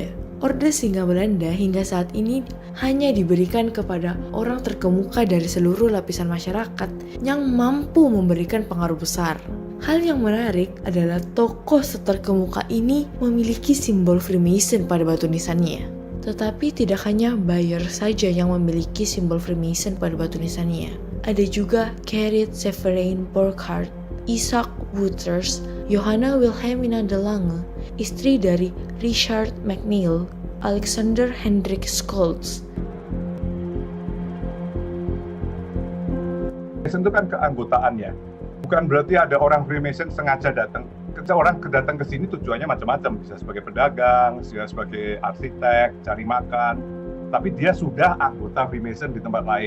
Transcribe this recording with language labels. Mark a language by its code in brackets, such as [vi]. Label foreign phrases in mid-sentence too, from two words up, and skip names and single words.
[id] Orde Singa Belanda hingga saat ini hanya diberikan kepada orang terkemuka dari seluruh lapisan masyarakat yang mampu memberikan pengaruh besar. Hal yang menarik adalah tokoh terkemuka ini memiliki simbol Freemason pada batu nisannya. Tetapi tidak hanya Bayer saja yang memiliki simbol Freemason pada batu nisannya. Ada juga Gerrit Severin Burkhardt, Isaac Wouters, Johanna Wilhelmina de Lange, istri dari Richard McNeil, Alexander Hendrik Scholz. Freemason itu kan keanggotaannya. Bukan berarti ada orang Freemason sengaja datang. Orang datang ke sini tujuannya macam-macam, bisa sebagai pedagang, bisa sebagai arsitek, cari makan, tapi dia sudah anggota Freemason di tempat lain.